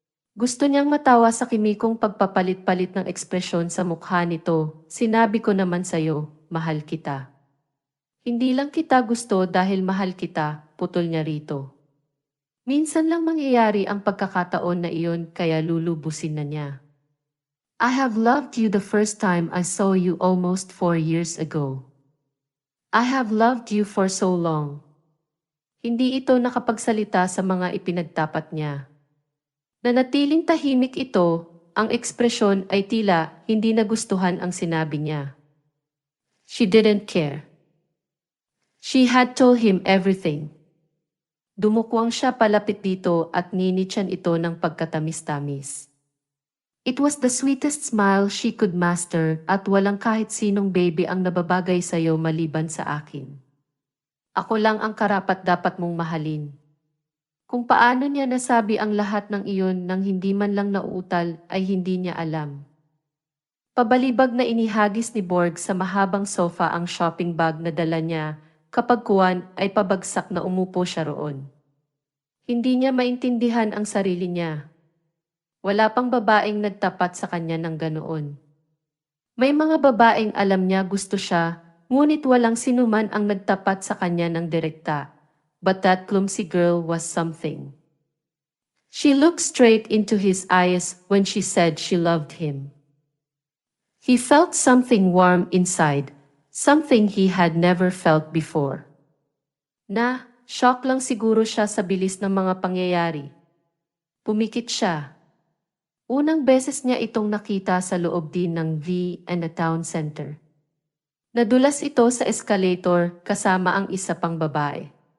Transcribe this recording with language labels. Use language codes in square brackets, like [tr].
[tl] Gusto niyang matawa sa kimikong pagpapalit-palit ng ekspresyon sa mukha nito. "Sinabi ko naman sayo, mahal kita. Hindi lang kita gusto dahil mahal kita," putol niya rito. Minsan lang mangyayari ang pagkakataon na iyon kaya lulubusin na niya. [en] "I have loved you the first time I saw you almost 4 years ago. I have loved you for so long." [tl] Hindi ito nakapagsalita sa mga ipinagtapat niya. Nanatiling tahimik ito, ang ekspresyon ay tila hindi nagustuhan ang sinabi niya. [en] She didn't care. She had told him everything. [tl] Dumukwang siya palapit dito at ninityan ito ng pagkatamis-tamis. [en] It was the sweetest smile she could master [tl] at walang kahit sinong baby ang nababagay sa'yo maliban sa akin. Ako lang ang karapat-dapat mong mahalin. Kung paano niya nasabi ang lahat ng iyon nang hindi man lang nauutal ay hindi niya alam. Pabalibag na inihagis ni Borg sa mahabang sofa ang shopping bag na dala niya, kapag kuwan ay pabagsak na umupo siya roon. Hindi niya maintindihan ang sarili niya. Wala pang babaeng nagtapat sa kanya ng ganoon. May mga babaeng alam niya gusto siya, ngunit walang sinuman ang nagtapat sa kanya ng direkta. [en] But that clumsy girl was something. She looked straight into his eyes when she said she loved him. He felt something warm inside, something he had never felt before. [tl] Shock lang siguro siya sa bilis ng mga pangyayari. Pumikit siya. Unang beses niya itong nakita sa loob din ng Town Center. Nadulas ito sa escalator kasama ang isa pang babae.